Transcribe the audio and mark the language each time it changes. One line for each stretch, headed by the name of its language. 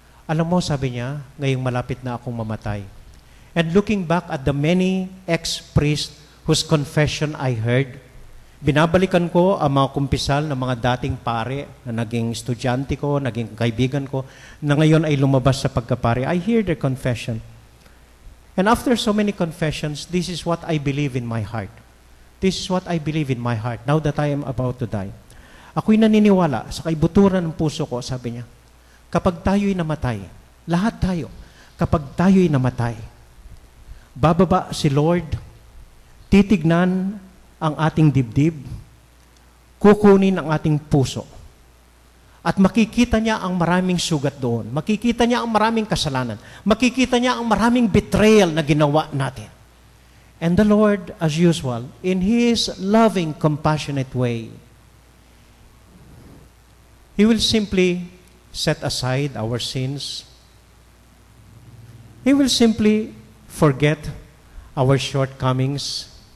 Filipino: Alam mo, sabi niya, ngayong malapit na akong mamatay.
English: And looking back at the many ex-priests whose confession I heard,
Filipino: binabalikan ko ang mga kumpisal ng mga dating pare na naging estudyante ko, naging kaibigan ko, na ngayon ay lumabas sa pagkapare.
English: I hear their confession. And after so many confessions, this is what I believe in my heart. This is what I believe in my heart now that I am about to die.
Filipino: Ako'y naniniwala sa kaibuturan ng puso ko, sabi niya, kapag tayo'y namatay, lahat tayo, kapag tayo'y namatay, bababa si Lord, titignan ang ating dibdib, kukunin ang ating puso, at makikita niya ang maraming sugat doon. Makikita niya ang maraming kasalanan. Makikita niya ang maraming betrayal na ginawa natin.
English: And the Lord, as usual, in His loving, compassionate way, He will simply set aside our sins. He will simply forget our shortcomings.